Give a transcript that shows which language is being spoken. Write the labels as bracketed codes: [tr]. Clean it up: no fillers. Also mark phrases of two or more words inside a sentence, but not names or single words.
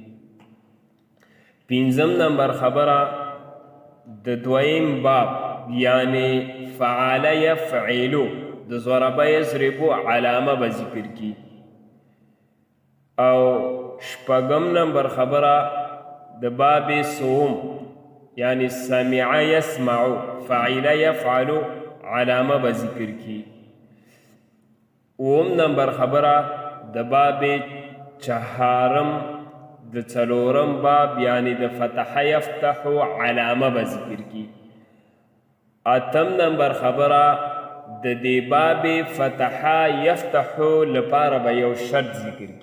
[ps] پنځم نمبر خبره د دویم باب یعنی [ar] فعل یفعل [ps] د [ar] ضرب یضرب [ps] علامه به ذکر کی. او شپږم نمبر خبره د باب صوم یعنی [ar] سمع یسمع فعل یفعل [ps] علامه به ذکر کی. اوم نمبر خبره د باب چهارم د څلورم باب یعنی د [ar] فتح یفتح [ps] علامه به ذکر کی. اتم نمبر خبره د دې باب [ar] فتح یفتح [ps] لپاره به یو شرط ذکر کی.